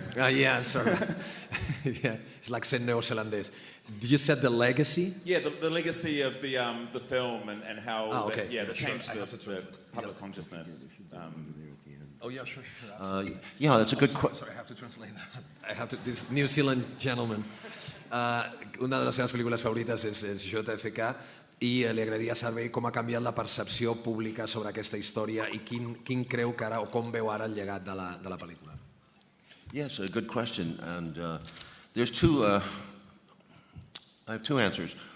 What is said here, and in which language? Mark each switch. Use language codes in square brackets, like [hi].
[en] Yeah, I'm sorry. Yeah, it's like saying neozelandese. You said the legacy? Yeah, the legacy of the film and how okay. that changed the public consciousness. Oh yeah, sure. Yeah, that's a good question. Sorry, I have to translate that. This New Zealand gentleman. [ca] Una de les seves pel·lícules favorites és JFK i li agradaria saber com ha canviat la percepció pública sobre aquesta història i quin creu que ara o com veu ara el llegat de la pel·lícula. [en] Yes, a good question, and there's two. I have two answers.